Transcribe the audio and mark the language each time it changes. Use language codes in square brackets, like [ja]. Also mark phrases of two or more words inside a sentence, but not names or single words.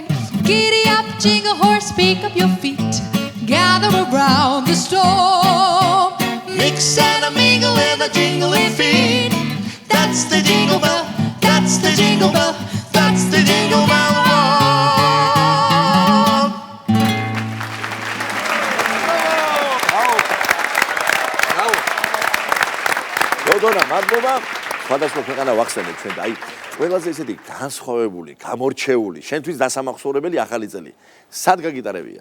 [en] Giddy up, jingle horse, pick up your feet, gather around the storm. Mix and a mingle and a jingling feet. That's the jingle bell, that's the jingle bell, that's the jingle bell rock. [ka] დოდონა, მადლობა. სხვადასხვა ქვეყანა ვახსენებ ჩვენ და აი ყველაზე ესეთი განსხვავებული, გამორჩეული, შენთვის დასამახსოვრებელი ახალი წელი. სად გაგიტარებია?